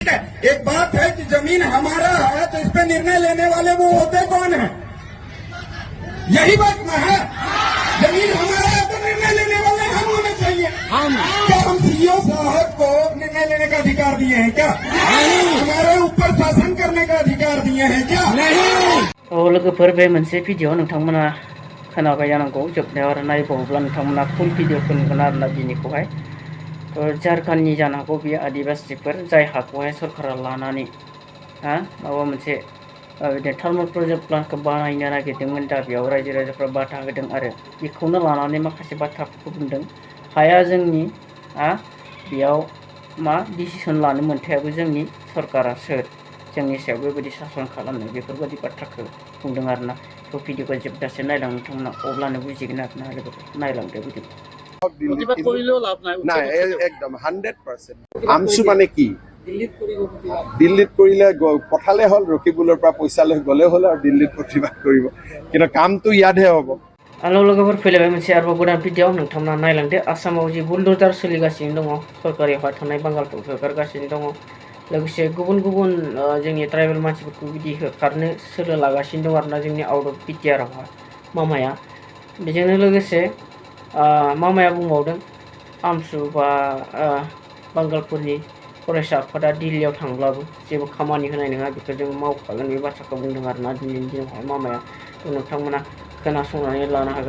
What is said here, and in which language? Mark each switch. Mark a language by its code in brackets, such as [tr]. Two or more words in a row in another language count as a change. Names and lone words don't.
[hi] एक बात है कि जमीन हमारा है तो इस पे निर्णय लेने वाले वो होते कौन है? यही बात ना है। जमीन हमारा है तो निर्णय लेने वाले हम होने चाहिए। क्या हम सीईओ साहब को निर्णय लेने का अधिकार दिए हैं क्या? हमारे ऊपर शासन करने का अधिकार दिए हैं क्या? नहीं। [brx] लोगोफोर बे मोनसे भिडिअ नोंथांमोना खोनाबाय जानांगौ जोबनायाव आरो नायबावोब्ला नोंथांमोना फुल भिडिअखौ नुगोन आरोना दिनैखौहाय झारखन्डनि जानो हागौ बेयो आदिबासिफोर जाय हाखौहाय सरकारा लानानै माबा मोनसे बिदिनो [en] thermal project plant [brx] बानायनो नागिरदोंमोन दा बेयाव रायजो राजाफ्रा बाधा होदों आरो बेखौनो लानानै माखासे बाथ्राफोरखौ बुंदों हाया जोंनि बेयाव मा डिसिसन लानो मोन्थायाबो जोंनि सरकारासो जोंनि सायाव बेबायदि सासन खालामनो बेफोरबायदि बाथ्राखौ बुंदों आरोना भिडिअखौ जोबजासे नायलां नोंथांमोना अब्लानो बुजिगोन आरोना लोगोफोर नायलांदो भिडिअखौ [as] প্ৰতিবাদ কৰিলেও লাভ নাই একদম 100%। আমচু মানে কি দিল্লীত কৰিলে পঠালে হ'ল ৰকিবুলৰ পৰা পইচা লৈ গ'লে হ'ল আৰু দিল্লীত প্ৰতিবাদ কৰিব কিন্তু কামটো ইয়াতহে হ'ব। [brx] हेल' लोगोफोर फैलायबाय मोनसे आरोबाव गोदान भिडिअ नोंथांमोना नायलांदो आसामाव जि बुलडोजार सोलिगासिनो दङ सरकारियावहाय थानाय बांगालफोरखौ होखारगासिनो दङ लोगोसे गुबुन गुबुन जोंनि ट्राइबेल मानसिफोरखौ बिदि होखारनो सोलो लागासिनो दं आरोना जोंनि [en] out of BTR [brx] मामाया बेजोंनो लोगोसे मामाया बुंबावदों आमसु बा बांगालफोरनि फरायसा आफादा दिल्लीयाव थांब्लाबो जेबो खामानि होनाय नङा बेखौ जों मावखागोन बे बाथ्राखौ बुंदों आरोना दिनैनि दिनावहाय मामाया नोंथांमोना खोनासंनानै लानो हागोन।